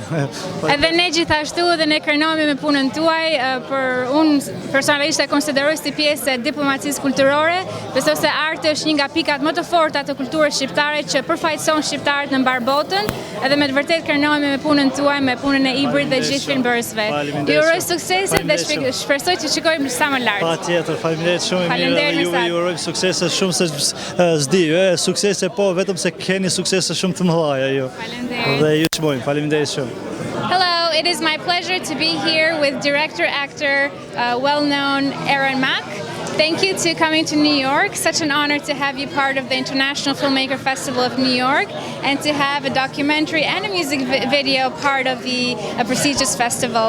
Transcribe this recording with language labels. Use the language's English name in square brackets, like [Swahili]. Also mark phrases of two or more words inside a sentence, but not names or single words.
[Albanian] Edhe ne gjithashtu dhe ne kërnohemi me punën tuaj, për unë personalisht e konsideroj si pjesë e diplomacisë kulturore, besoj se arti është një nga pikat më të forta të kulturës shqiptare që përfaqëson shqiptarët në mbar botën, edhe me të vërtetë kërnohemi me punën tuaj, me punën e Ibrit dhe gjithë filmbërësve. Ju uroj suksese dhe shpresoj të shikojmë sa më lart. Patjetër, faleminderit shumë mirë. Ju uroj suksese shumë se s'di, suksese po, vetëm se keni suksese shumë të mëdha ju. Dhe ju çmojmë, faleminderit shumë. [English] Hello, it is my pleasure to be here with director-actor, well-known Aaron Mack. Thank you to coming to New York. Such an honor to have you part of the International Filmmaker Festival of New York and to have a documentary and a music video part of the prestigious festival.